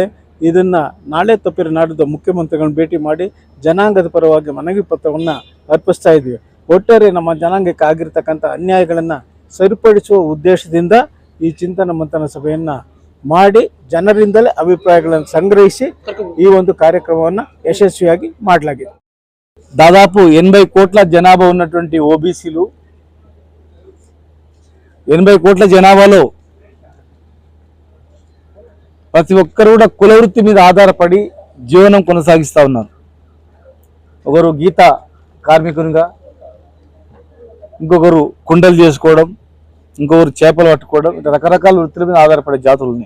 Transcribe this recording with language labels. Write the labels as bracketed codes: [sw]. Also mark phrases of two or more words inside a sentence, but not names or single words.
[kn] ಇದನ್ನು ನಾಳೆ ತಪ್ಪಿರ ನಾಡಿದ್ದು ಮುಖ್ಯಮಂತ್ರಿಗಳನ್ನ ಭೇಟಿ ಮಾಡಿ ಜನಾಂಗದ ಪರವಾಗಿ ಮನವಿ ಪತ್ರವನ್ನು ಅರ್ಪಿಸ್ತಾ ಇದ್ವಿ. ಒಟ್ಟಾರೆ ನಮ್ಮ ಜನಾಂಗಕ್ಕೆ ಆಗಿರ್ತಕ್ಕಂಥ ಅನ್ಯಾಯಗಳನ್ನು ಸರಿಪಡಿಸುವ ಉದ್ದೇಶದಿಂದ ಈ ಚಿಂತನ ಮಂಥನ ಸಭೆಯನ್ನು ಮಾಡಿ ಜನರಿಂದಲೇ ಅಭಿಪ್ರಾಯಗಳನ್ನು ಸಂಗ್ರಹಿಸಿ ಈ ಒಂದು ಕಾರ್ಯಕ್ರಮವನ್ನು ಯಶಸ್ವಿಯಾಗಿ ಮಾಡಲಾಗಿದೆ. [te] దాదాపు 80 కోట్ల జనాభా ఉన్నటువంటి ఓబీసీలు 80 కోట్ల జనాభాలో ప్రతి ఒక్కరు కూడా కుల వృత్తి మీద ఆధారపడి జీవనం కొనసాగిస్తూ ఉన్నారు. ఒకరు గీత కార్మికునిగా, ఇంకొకరు కుండలు చేసుకోవడం, ఇంకొకరు చేపలు పట్టుకోవడం, ఇట్లా రకరకాల వృత్తుల మీద ఆధారపడే జాతులు ఉన్నాయి.